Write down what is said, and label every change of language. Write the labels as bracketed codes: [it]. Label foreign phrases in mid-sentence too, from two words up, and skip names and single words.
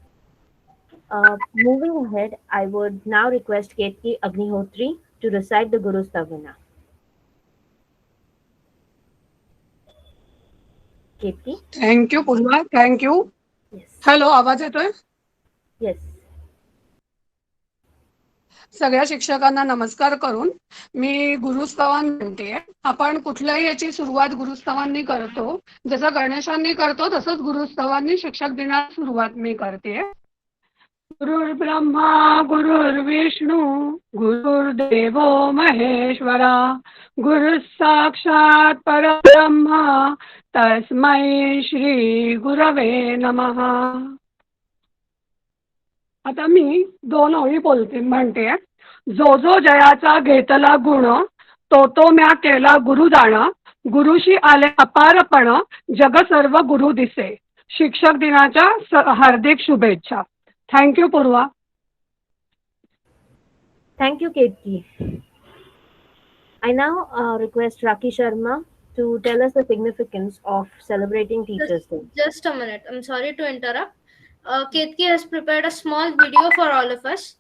[en] Moving ahead, I would now request Ketki Agnihotri to recite the Guru Stavana. Ketki? thank you पूर्वा, thank you. Yes. [mr] हॅलो, आवाज येतोय? [en] Yes. [mr] सगळ्या शिक्षकांना नमस्कार करून मी गुरुस्तवन म्हणते. आपण कुठल्याही याची सुरुवात गुरुस्तवांनी करतो. जसं गणेशांनी करतो तसंच गुरुस्तवांनी शिक्षक दिनाची सुरुवात मी करते. [sa] गुरुर्ब्रह्मा गुरुर्विष्णू गुरुर्देवो महेश्वरा गुरु साक्षात परब्रह्मा तस्मै श्री गुरवे नमः. [mr] आता मी 2 ओळी बोलते म्हणते. जो जो जयाचा घेतला गुण तो तो म्या केला गुरुदान गुरुशी आले अपारपण जग सर्व गुरु दिसे. शिक्षक दिनाच्या हार्दिक शुभेच्छा. [en] थँक्यू पूर्वा. Thank you, Ketki. I now request Raki Sharma to tell us the significance of celebrating Just, Teachers' Day. just a minute. I'm sorry to interrupt. Ketki has prepared a small video for all of us.